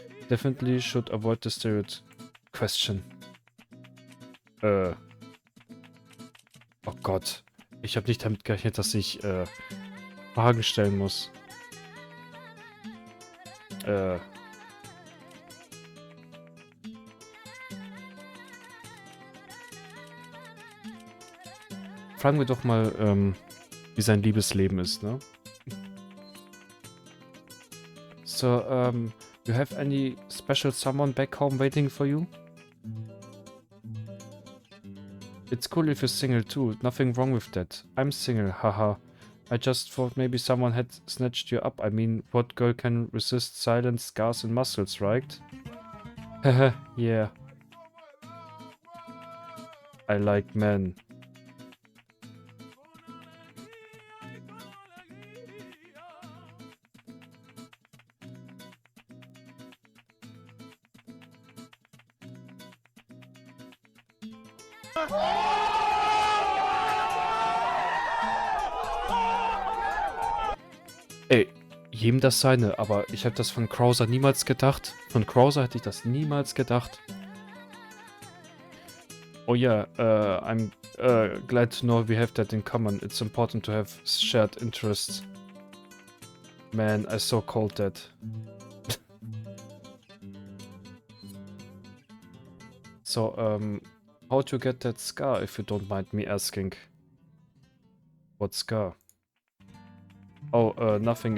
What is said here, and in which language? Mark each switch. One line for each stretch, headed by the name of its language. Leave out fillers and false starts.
English: Definitely should avoid the stereotype question.
German: Oh Gott. Ich habe nicht damit gerechnet, dass ich Fragen stellen muss. Fragen wir doch mal, wie sein Liebesleben ist, ne?
English: So, you have any special someone back home waiting for you? It's cool if you're single too, nothing wrong with that. I'm single, haha. I just thought maybe someone had snatched you up. I mean, what girl can resist silence, scars and muscles, right? Haha, yeah. I like men.
German: Ey, jedem das seine, aber ich habe das von Krauser niemals gedacht. Von Krauser hätte ich das niemals gedacht.
English: Oh yeah, I'm glad to know we have that in common. It's important to have shared interests. Man, I so called that. So, how to get that scar, if you don't mind me asking? What scar? Oh, nothing.